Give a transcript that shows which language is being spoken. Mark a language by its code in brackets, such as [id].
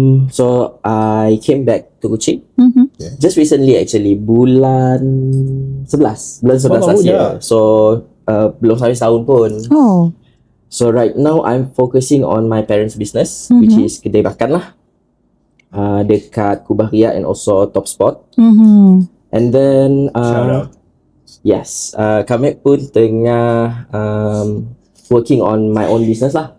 [en] So I came back to Kuching. Just recently actually, [ms] bulan [en] 11 last [ms] tahun [en] year. [ms] So belum sampai setahun pun. Oh. [en] So right now I'm focusing on my parents' business, which is [ms] kedai makan lah. Dekat Kubah Ria and also Top Spot. [en] And then Shout out. yes, [ms] kami pun tengah [en] working on my own business lah.